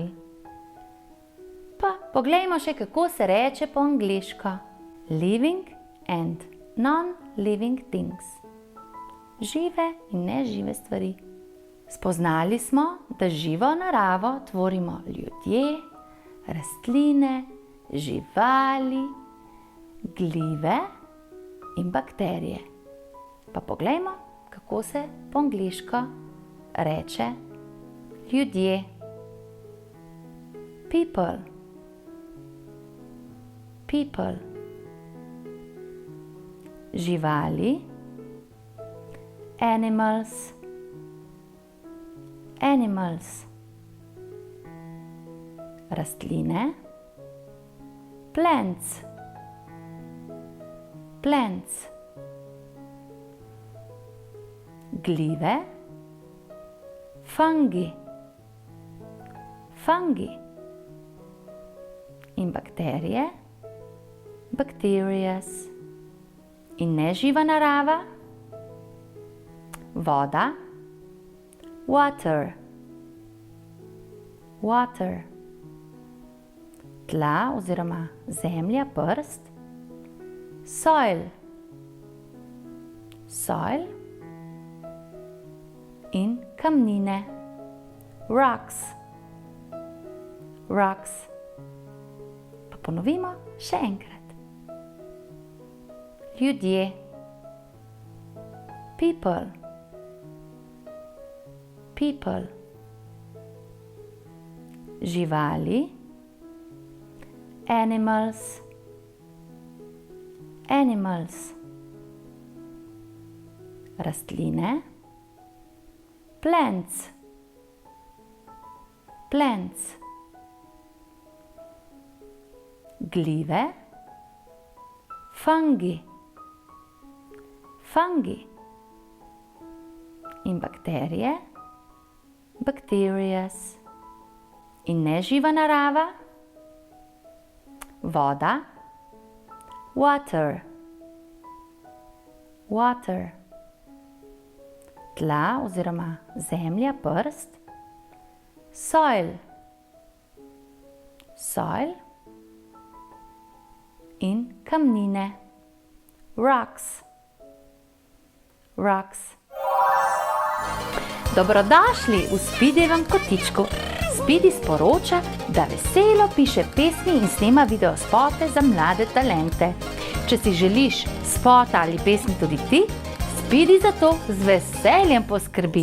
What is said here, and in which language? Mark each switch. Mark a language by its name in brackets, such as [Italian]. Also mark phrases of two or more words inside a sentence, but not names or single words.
[Slovenian] Pa poglejmo še, kako se reče po angleško. [English] Living and non-living things. [Slovenian] Žive in nežive stvari. Spoznali smo, da živo naravo tvorimo ljudje, rastline, živali, glive in bakterije. Pa poglejmo, kako se po angleško reče ljudje. [English] People. People. [Slovenian] Živali. Animals. [English] Animals. Rastline. Plants. Plants. [Slovenian] Glive. [English] Fungi. Fungi. [Slovenian] In bakterije. Bacterias. In neživa narava. Voda. [English] Water. Water. [Slovenian] Tla oziroma zemlja, prst. [English] Soil. Soil. [Slovenian] In kamnine. Rocks. [English] Rocks. [Slovenian] Pa ponovimo še enkrat. Ljudje. [English] People. People. Živali. Animals. Animals. Rastline. Plants. plants. [Slovenian] Glive, fungi. [English] Fungi. [Slovenian] In bakterije, bacterias. In neživa narava, voda, [English] water. Water. [Slovenian] Tla oziroma zemlja, prst, [English] soil. [Slovenian] Soil. In kamnine, rocks. [English] Rocks. [Slovenian] Dobrodošli v Speedyjevem kotičku. Speedy sporoča, da veselo piše pesmi in snema videospote za mlade talente. Če si želiš spota ali pesmi tudi ti, Speedy za to z veseljem poskrbi.